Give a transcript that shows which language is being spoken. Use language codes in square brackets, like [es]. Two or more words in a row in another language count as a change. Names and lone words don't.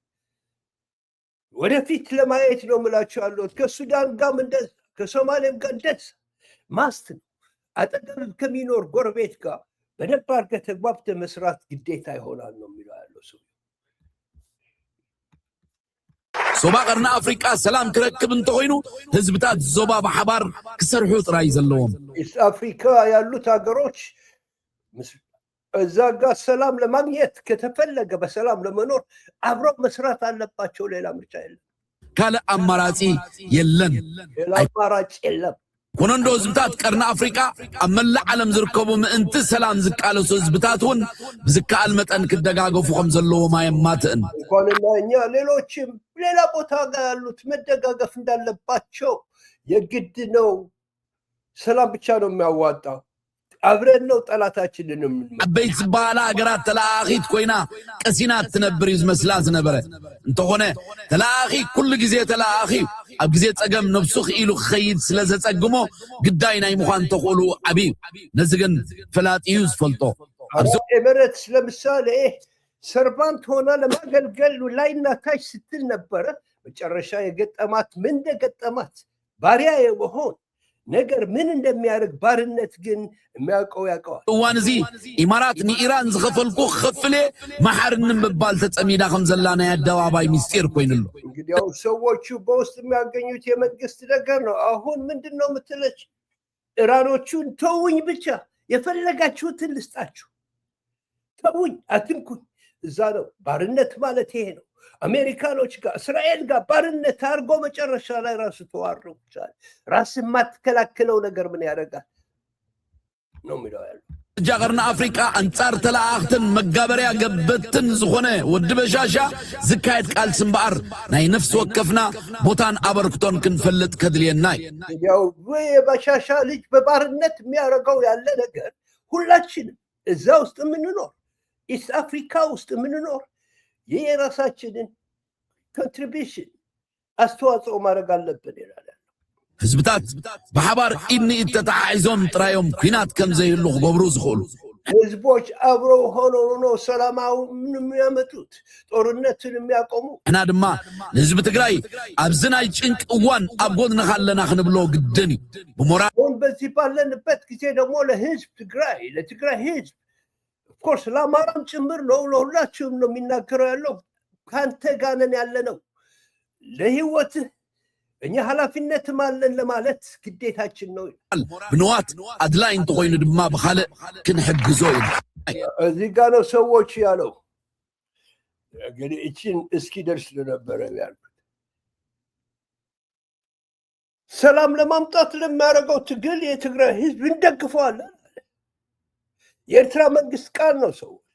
[am] ወደፊት ለማየት ነው የምላቸው ያለሁት። ከሱዳን ጋርም እንደዛ፣ ከሶማሌም ጋር እንደዛ ማስት ነው። አጠገብ ከሚኖር ጎረቤት ጋር በደንብ አድርገህ ተግባብተህ መስራት ግዴታ ይሆናል ነው የሚለው ያለው ሰው። [ti] ዞባ ቀርና አፍሪካ ሰላም ክረክብ እንተኮይኑ ህዝብታት ዞባ በሓባር ክሰርሑ ጥራይ ዘለዎም። [am] ኢስት አፍሪካ ያሉት ሀገሮች እዛ ጋር ሰላም ለማግኘት ከተፈለገ በሰላም ለመኖር አብረው መስራት አለባቸው። ሌላ ምርጫ የለም። [ti] ካለ አማራጭ የለን። [am] ሌላ አማራጭ የለም። [ti] ኮነንዶ ህዝብታት ቀርና አፍሪካ ኣብ መላእ ዓለም ዝርከቡ ምእንቲ ሰላም ዝቃለሱ ህዝብታት እውን ብዝከኣል መጠን ክደጋገፉ ከም ዘለዎም ኣየማትእን። [am] እንኳንና እኛ ሌሎችም ሌላ ቦታ ጋር ያሉት መደጋገፍ እንዳለባቸው የግድ ነው። ሰላም ብቻ ነው የሚያዋጣው። አብረን ነው ጠላታችንን [ti] ዓበይቲ ዝበሃላ ሃገራት ተለኣኺት ኮይና ቀሲናት ትነብር እዩ ዝመስላ ዝነበረ እንተኾነ ተለኣኺ ኩሉ ግዜ ተለኣኺ ኣብ ግዜ ፀገም ነብሱ ክኢሉ ክኸይድ ስለ ዘፀግሞ ግዳይ ናይ ምዃን ተኽእሉ ዓብዩ። ነዚ ግን ፈላጢ እዩ ዝፈልጦ። [am] ኤምሬትስ ለምሳሌ ሰርቫንት ሆና ለማገልገል ላይና ታች ስትል ነበረ። መጨረሻ የገጠማት ምን እንደገጠማት ባሪያ የመሆን ነገር ምን እንደሚያደርግ ባርነት ግን የሚያውቀው ያውቀዋል። [ti] እዋን እዚ ኢማራት ንኢራን ዝኸፈልኩ ክኸፍል መሓርን ምባል ተፀሚዳ ከም ዘላ ናይ ኣደባባይ ምስጢር ኮይኑሎ። [am] እንግዲህ ያው ሰዎቹ በውስጥ የሚያገኙት የመንግስት ነገር ነው። አሁን ምንድን ነው የምትለች? ኢራኖቹን ተውኝ ብቻ የፈለጋችሁትን ልስጣችሁ፣ ተውኝ አትንኩኝ። እዛ ነው ባርነት ማለት ይሄ ነው። አሜሪካኖች ጋር እስራኤል ጋር ባርነት አድርጎ መጨረሻ ላይ ራሱ ተዋረው ይችላል። ራስ የማትከላከለው ነገር ምን ያደርጋል ነው የሚለው ያለው። [ti] ጃገርና አፍሪካ አንጻር ተለኣኽትን መጋበርያ ገበትን ዝኾነ ወዲ በሻሻ ዝካየድ ቃልሲ እምበኣር ናይ ነፍሲ ወከፍና ቦታን አበርክቶን ክንፈልጥ ከድልየና [am] ያው የበሻሻ ልጅ በባርነት የሚያደርገው ያለ ነገር ሁላችንም እዛ ውስጥ የምንኖር ኢስት አፍሪካ ውስጥ የምንኖር የራሳችንን ኮንትሪቢሽን አስተዋጽኦ ማድረግ አለብን ይላል። [ti] ህዝብታት በሓባር ኢድኒ ኢድ ተተሓሒዞም ጥራዮም ኩናት ከም ዘይህሉ ክገብሩ ዝኽእሉ [am] ህዝቦች አብረው ሆነው ነው ሰላማዊ የሚያመጡት ጦርነትን የሚያቆሙ። [ti] እና ድማ ለህዝቢ ትግራይ ኣብዚ ናይ ጭንቅ እዋን ኣብ ጎድንኻ ኣለና ክንብሎ ግድን እዩ። ብሞራል [am] አሁን በዚህ ባለንበት ጊዜ ደግሞ ለህዝብ ትግራይ ለትግራይ ህዝብ [en] of course [am] ለአማራም ጭምር ነው፣ ለሁላችሁም ነው የሚናገረው ያለው። ከአንተ ጋር ነን ያለ ነው። ለህይወትህ እኛ ኃላፊነትም አለን ለማለት ግዴታችን ነው። [ti] ብንዋት አድላይ እንተኮይኑ ድማ ብካልእ ክንሕግዞ እዩ። [am] እዚህ ጋር ነው ሰዎች ያለው። እንግዲህ እቺን እስኪደርስ ለነበረ ያልኩት ሰላም ለማምጣት ለሚያደርገው ትግል የትግራይ ህዝብ እንደግፈዋለን። የኤርትራ መንግስት ቃል ነው። ሰዎች